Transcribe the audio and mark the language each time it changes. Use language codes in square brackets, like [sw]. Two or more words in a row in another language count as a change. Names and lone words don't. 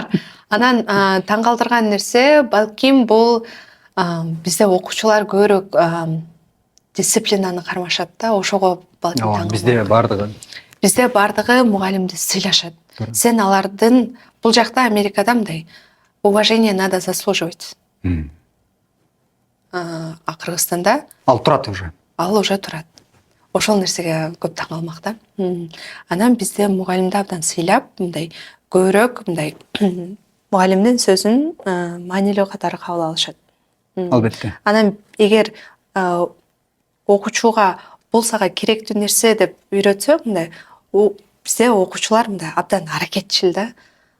[ky] Анан таң калтырган нерсе балким бул бизде окуучулар көбүрөөк дисциплинаны кармашат да, ошого балким таң калмак. Бизде бардыгы мугалимди сыйлашат. Сен алардын бул жакта Америкада мындай [ru] уважение надо заслуживать. [ky] А Кыргызстанда ал турат уже. Ал уже турат. Ошол нерсеге көп таң калмак да. Анан бизде мугалимди абдан сыйлап, мындай көбүрөөк мындай мугалимдин сөзүн маанилүү катары кабыл алышат. Албетте. Анан эгер окуучуга бул сага керектүү нерсе деп үйрөтсө, мындай бизде окуучулар мындай абдан аракетчил да.